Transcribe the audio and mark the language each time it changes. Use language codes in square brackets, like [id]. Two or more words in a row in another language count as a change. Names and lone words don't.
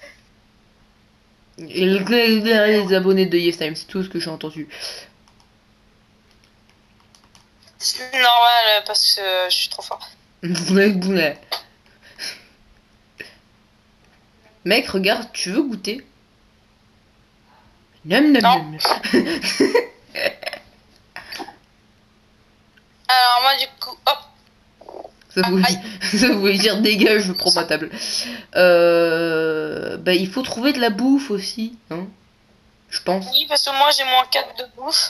[fr] Et les abonnés de YesTime, c'est tout ce que j'ai entendu. C'est normal parce que je suis trop fort. Bounet. Mec, regarde, tu veux goûter? Nam nam Non. nam. Alors moi du coup, hop. Ça voulait dire dégage, je prends ma table. Bah, il faut trouver de la bouffe aussi, hein, je pense. Oui, parce que moi j'ai moins 4 de bouffe.